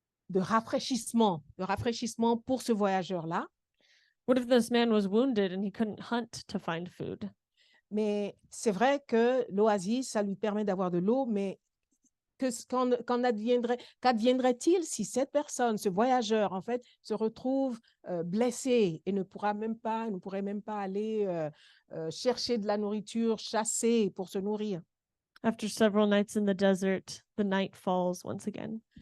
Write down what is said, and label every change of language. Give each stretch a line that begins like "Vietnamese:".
French: de rafraîchissement pour ce voyageur-là.
English: What if this man was wounded and he couldn't hunt to find food?
French: Mais c'est vrai que l'oasis, ça lui permet d'avoir de l'eau, mais qu'adviendrait-il si cette personne, ce voyageur, en fait, se retrouve blessé et ne pourrait même pas aller chercher de la nourriture, chasser pour se nourrir?
English: After several nights in the desert, the night falls once again.